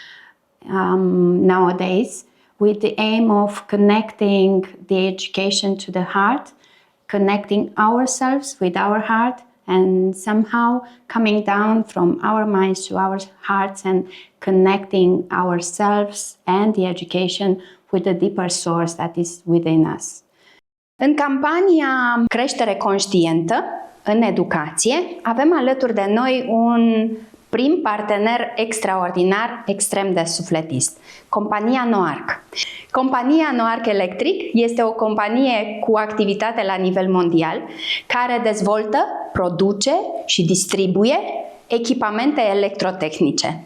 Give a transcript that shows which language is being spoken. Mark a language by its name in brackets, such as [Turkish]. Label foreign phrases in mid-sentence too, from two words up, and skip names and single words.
[English] nowadays, with the aim of connecting the education to the heart, connecting ourselves with our heart, and somehow coming down from our minds to our hearts and connecting ourselves and the education with the deeper source that is within us. [Romanian] În campania Creștere, conștientă în educație, avem alături de noi un prim partener extraordinar, extrem de sufletist, compania Noarc. Compania Noarc Electric este o companie cu activitate la nivel mondial care dezvoltă, produce și distribuie echipamente electrotehnice.